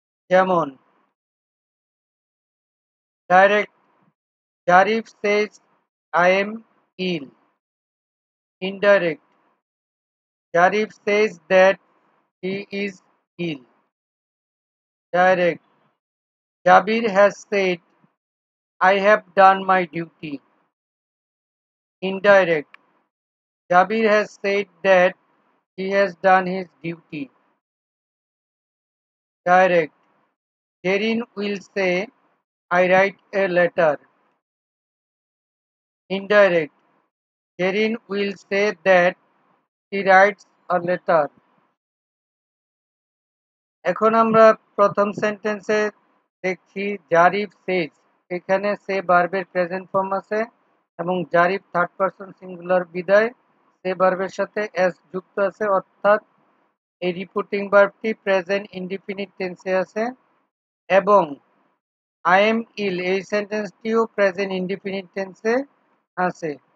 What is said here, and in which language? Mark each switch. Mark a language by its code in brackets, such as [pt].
[en] যেমন direct Zarif says I am ill. Indirect Zarif says that he is ill. Direct Jabir has said I have done my duty. Indirect Jabir has said that he has done his duty. Direct Jerin will say I write a letter. Indirect Jerin will say that he writes a letter. [bn] এখন আমরা প্রথম সেন্টেন্সে দেখছি জারিফ সেজ, এখানে সে ভার্বের present form আছে এবং Zarif third person singular বিদায় সে ভার্বের সাথে এস যুক্ত আছে, অর্থাৎ এই রিপিটিং ভার্বটি প্রেজেন্ট ইনডিফিনিট টেন্সে আছে, এবং [en] I am ill [bn] এই সেন্টেন্সটিও প্রেজেন্ট ইনডিফিনিট টেন্সে আছে।